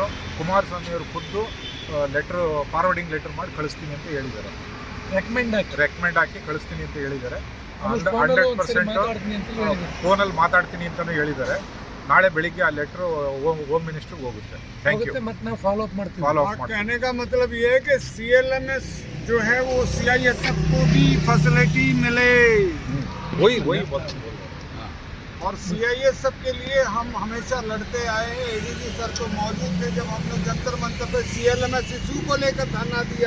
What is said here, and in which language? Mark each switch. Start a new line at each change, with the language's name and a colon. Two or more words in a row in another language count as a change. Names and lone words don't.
Kannada: ಕುಮಾರಸ್ವಾಮಿ ಅವರು ಖುದ್ದು ಲೆಟ್ರು
English: forwarding letter
Kannada: ಮಾಡಿ ಕಳಿಸ್ತೀನಿ ಅಂತ ಹೇಳಿದ್ದಾರೆ. ರೆಕಮೆಂಡ್ ಹಾಕಿ ಕಳಿಸ್ತೀನಿ ಅಂತ ಹೇಳಿದ್ದಾರೆ. 100% ಫೋನಲ್ಲಿ ಮಾತಾಡ್ತೀನಿ ಅಂತಲೂ ಹೇಳಿದ್ದಾರೆ. ನಾಳೆ ಬೆಳಿಗ್ಗೆ ಆ ಲೆಟ್ರು
English: home ministry
Kannada: ಹೋಗುತ್ತೆ.
English: thank you.
Kannada: ಮತ್ತೆ ನಾವು
English: follow up
Kannada: ಮಾಡ್ತೀವಿ.
Hindi: कहने का मतलब ये है कि CLMS जो है वो CISF को भी फैसिलिटी मिले वही और CISF के लिए हम हमेशा लड़ते आए हैं. ADG सर तो मौजूद थे जब हमने जंतर मंतर पे CLMS इशू को लेकर धरना दिया.